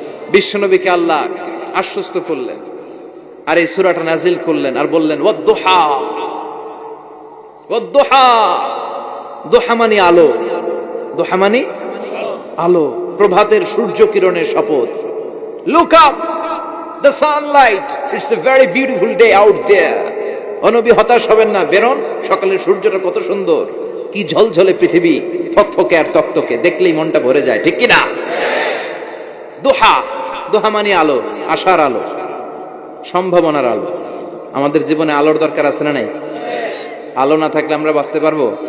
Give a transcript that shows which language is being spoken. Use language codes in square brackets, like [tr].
[bn] বিশ্বনবীকে আল্লাহ আশ্বস্ত করলেন আর এই সূরাটা নাজিল করলেন আর বললেন, ওয়াদ-দুহা, ওয়াদ-দুহা, দুহা মানে আলো, দুহা মানে আলো, প্রভাতের সূর্য কিরণের শপথ। [en] Look up, the sunlight, it's a very beautiful day out there. [bn] ও নবী হতাশ হবেন না, বেরোন, সকালের সূর্যটা কত সুন্দর, কি ঝলঝলে পৃথিবী, ফকফকে আর তকতকে, দেখলেই মনটা ভরে যায়, ঠিক কি না? দোহা, দোহা মানে আলো, আশার আলো, সম্ভাবনার আলো। আমাদের জীবনে আলোর দরকার আছে না নাই? আলো না থাকলে আমরা বাঁচতে পারবো?